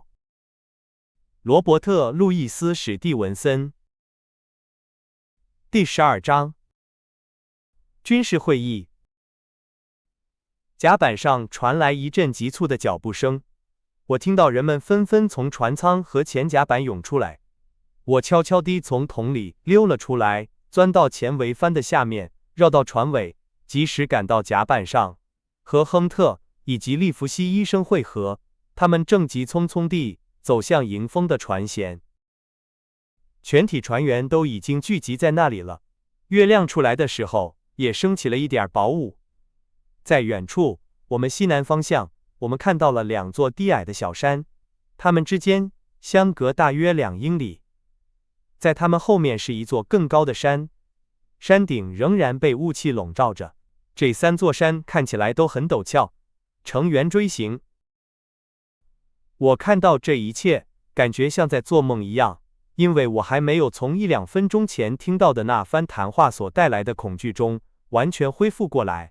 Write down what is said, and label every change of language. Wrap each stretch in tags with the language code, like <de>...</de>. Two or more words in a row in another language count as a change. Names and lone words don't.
<zh>羅伯特·路易斯·史蒂文森。第12章。軍事會議。甲板上傳來一陣急促的腳步聲，我聽到人們紛紛從船艙和前甲板湧出來。我悄悄地從桶裡溜了出來，鑽到前桅帆的下面，繞到船尾，及時趕到甲板上，和亨特以及利弗西醫生會合。他們正急匆匆地走向迎風的船舷。全體船員都已經聚集在那裡了。月亮出來的時候，也升起了一點薄霧。在遠處，我們西南方向，我們看到了2座低矮的小山，它們之間相隔大約2英里。在它們後面是一座更高的山，山頂仍然被霧氣籠罩着。這3座山看起來都很陡峭，呈圓錐形。我看到這一切，感覺像在做夢一樣，因為我還沒有從1-2分鐘前聽到的那番談話所帶來的恐懼中完全恢復過來。</zh>